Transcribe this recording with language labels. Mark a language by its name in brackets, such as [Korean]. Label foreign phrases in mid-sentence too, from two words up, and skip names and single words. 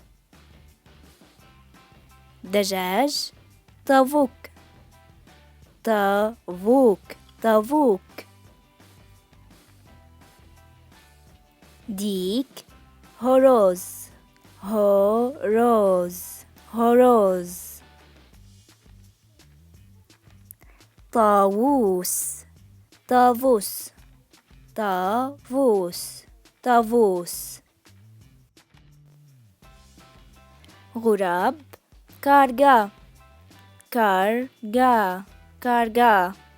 [Turkish] دجاج tavuk tavuk tavuk. Dik horoz horoz horoz. tavus tavus tavus طاووس. غراب karga karga karga.